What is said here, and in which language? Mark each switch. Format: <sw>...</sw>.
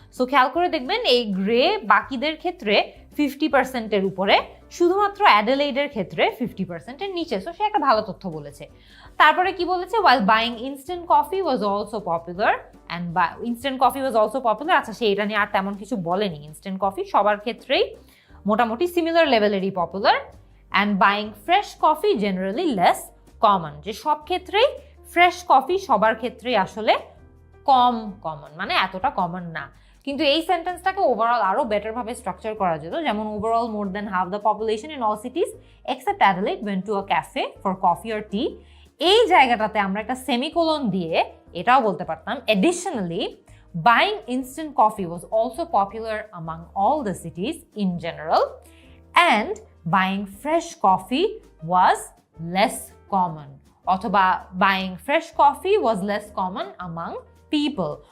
<bn>So খেয়াল করে দেখবেন এই গ্রে বাকিদের ক্ষেত্রে 50%-এর উপরে, শুধুমাত্র অ্যাডিলেডের ক্ষেত্রে 50%-এর নিচে। সো সে একটা ভালো তথ্য বলেছে।</bn> <en>তারপরে কি বলেছে, while buying instant coffee was also popular and instant coffee was also popular,</en> <bn>আচ্ছা সে এটা নিয়ে আর তেমন কিছু বলেনি। ইনস্ট্যান্ট কফি সবার ক্ষেত্রেই মোটামুটি similar লেভেলেরই popular,</bn> <en>and buying fresh coffee generally less common,</en> <bn>যে সব ক্ষেত্রেই ফ্রেশ কফি সবার ক্ষেত্রেই আসলে কম কমন, মানে এতটা কমন না। কিন্তু এই সেন্টেন্সটাকে ওভারঅল আরো বেটার ভাবে স্ট্রাকচার করা যেত, যেমন</bn> <en>overall more than half the population in all cities except Adelaide went to a cafe for coffee or tea,</en> <bn>এই জায়গাটাতে আমরা একটা সেমিকোলন দিয়ে এটাও বলতে পারতাম</bn> <en>Additionally buying instant coffee was also popular among all the cities in general, and buying fresh coffee was less common, অথবা buying fresh coffee was less common among people।</en>